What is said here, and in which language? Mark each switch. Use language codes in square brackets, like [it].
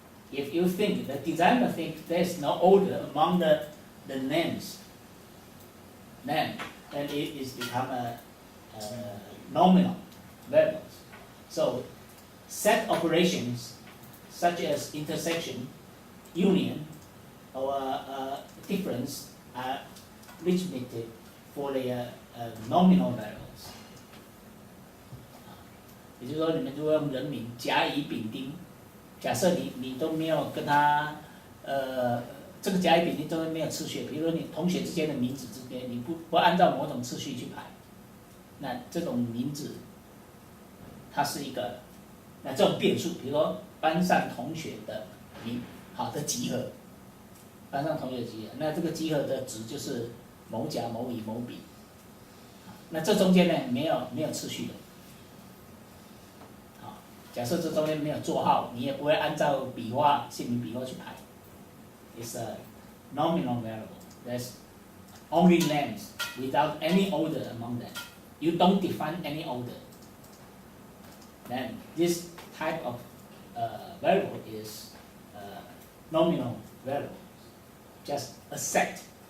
[en] If you think, the designer thinks there's no order among the names, then it is become a nominal variables. So set operations such as intersection, union, or difference are limited for the nominal variables. [zh] 也就是说，你们如果用人名甲乙丙丁，假设你都没有跟他这个甲乙丙丁中间没有次序，比如说你同学之间的名字之间，你不按照某种次序去排，那这种名字它是一个，那这种变数，比如说班上同学的好的集合，班上同学的集合，那这个集合的值就是某甲某乙某丙，那这中间呢没有次序的。假设这中间没有座号，你也不会按照笔画姓名笔画去排。 [en] It's a nominal variable. There's only names without any order among them. You don't define any order. Then this type of variable is nominal variable. Just a set.